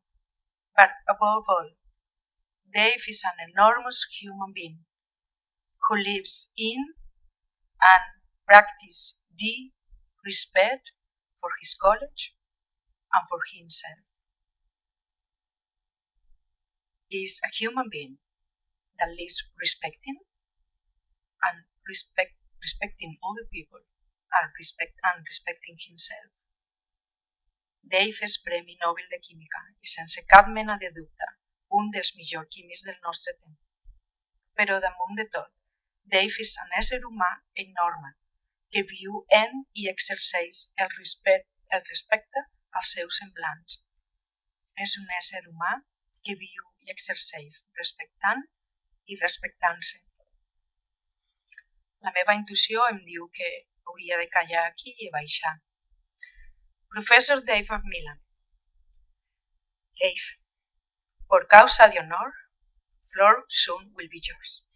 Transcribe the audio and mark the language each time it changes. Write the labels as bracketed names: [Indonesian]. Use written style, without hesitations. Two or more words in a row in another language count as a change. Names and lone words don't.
[English] But above all, Dave is an enormous human being who lives in and practices deep respect for his college and for himself. He is a human being that lives respecting other people and respecting himself. [Catalan] Dave és Premi Nobel de Química i sense cap mena de dubte un dels millors químics del nostre temps. Però damunt de tot, Dave és un ésser humà enorme que viu en i exerceix el respecte als seus semblants. És un ésser humà que viu i exerceix respectant i respectant-se. La meva intuïció em diu que hauria de callar aquí i baixar. Professor Dave MacMillan. [English] Dave, [Spanish] por causa de honor, [English] floor soon will be yours.